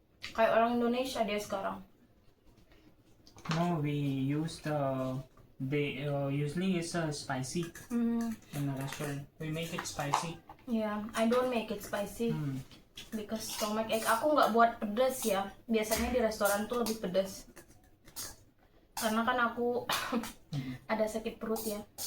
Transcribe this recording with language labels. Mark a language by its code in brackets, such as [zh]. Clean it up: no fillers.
[id] Kayak orang Indonesia dia sekarang. [en] No, we use they usually it's spicy in the restaurant. We make it spicy. Yeah, I don't make it spicy because stomach ache. [id] Aku nggak buat pedas ya. Biasanya di restoran tuh lebih pedas. Karena kan aku ada sakit perut ya.